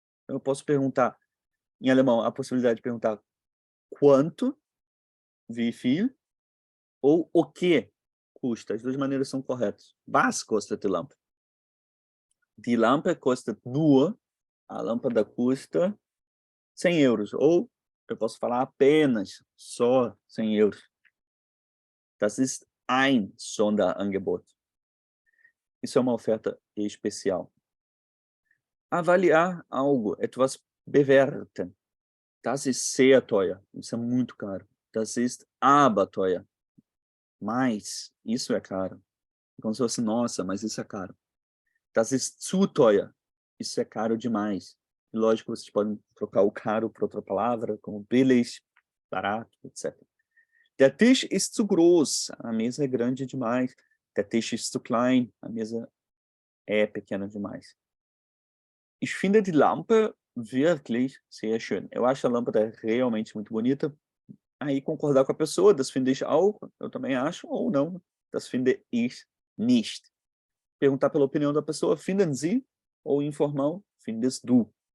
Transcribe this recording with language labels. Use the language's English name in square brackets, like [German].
[Portuguese] Eu posso perguntar, em alemão, a possibilidade de perguntar quanto, wie viel, ou o que custa. As duas maneiras são corretas. [German] Was kostet die Lampe? Die Lampe kostet nur, [Portuguese] a lâmpada custa 100 euros. Ou eu posso falar apenas, só 100 euros. [German] Das ist ein Sonderangebot. [Portuguese] Isso é uma oferta especial. Avaliar algo, [German] etwas bewerten. Das ist sehr teuer. [Portuguese] Isso é muito caro. [German] Das ist aber teuer. [Portuguese] Mas isso é caro. Como se fosse, nossa, mas isso é caro. [German] Das ist zu teuer. [Portuguese] Isso é caro demais. E lógico, vocês podem trocar o caro por outra palavra, como billig, barato, etc. [German] Der Tisch ist zu groß. [Portuguese] A mesa é grande demais. [German] Der Tisch ist zu klein. [Portuguese] A mesa é pequena demais. [German] Ich finde die Lampe wirklich sehr schön. [Portuguese] Eu acho a lâmpada realmente muito bonita. Aí concordar com a pessoa, [German] das finde ich auch, [Portuguese] eu também acho, ou não, [German] das finde ich nicht. [Portuguese] Perguntar pela opinião da pessoa, [German] finden Sie? [Portuguese] Ou informal, [German] findest du?